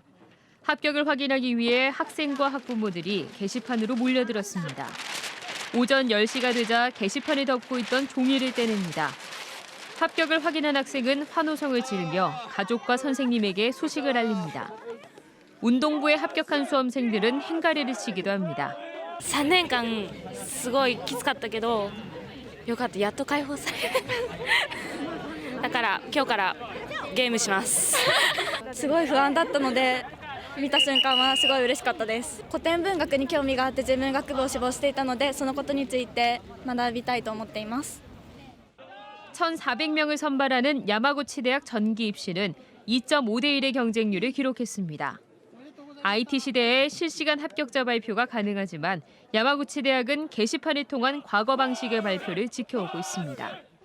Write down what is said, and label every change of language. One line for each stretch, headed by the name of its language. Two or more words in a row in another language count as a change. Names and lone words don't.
Korean: 합격을 확인하기 위해 학생과 학부모들이 게시판으로 몰려들었습니다. 오전 10시가 되자 게시판을 덮고 있던 종이를 떼냅니다. 합격을 확인한 학생은 환호성을 지르며 가족과 선생님에게 소식을 알립니다. 운동부에 합격한 수험생들은 행가리를 치기도 합니다.
Japanese: 3 年間すごいきつかったけどよかった、やっと解放されるだから今日からゲームしますすごい不安だったので見た瞬間はすごい嬉しかったです。古典文学に興味があって自分学部を志望していたのでそのことについて学びたいと思っています。
Korean: 1,400명을 선발하는 야마구치 대학 전기 입시는 2.5대 1의 경쟁률을 기록했습니다. IT 시대에 실시간 합격자 발표가 가능하지만 야마구치 대학은 게시판을 통한 과거 방식의 발표를 지켜오고 있습니다.